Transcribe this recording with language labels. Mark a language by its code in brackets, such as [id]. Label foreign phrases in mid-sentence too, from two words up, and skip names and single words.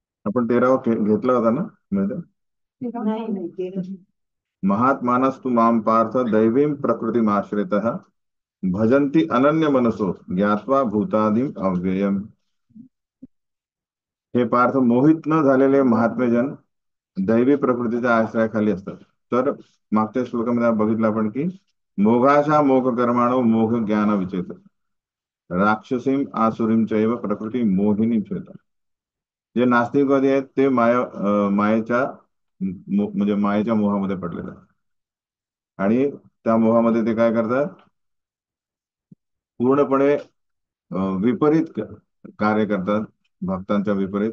[mr] आपण 13वा घेतला होता ना म्हणजे नाही नाही ते [sa] महात्मानस्तु माम पार्थ दैवीं प्रकृतिमाश्रितः भजन्ति अनन्य मनसो ज्ञात्वा भूतादिम अव्ययम. [mr] हे पार्थ मोहित न झालेले महात्मेजन दैवी प्रकृतीच्या आश्रयाखाली असतात. तर मागच्या श्लोकामध्ये आपण बघितलं आपण की [sa] मोघाशा मोघ कर्माणो मोघ ज्ञान विचेत राक्षसीम आसुरीम चैव प्रकृती मोहिनी चेत. [mr] जे नास्तिकवादी आहेत ते मायेच्या म्हणजे मायेच्या मोहामध्ये पडलेले आहेत. आणि त्या मोहामध्ये ते काय करतात, पूर्णपणे विपरीत कार्य करतात, भक्तांच्या विपरीत.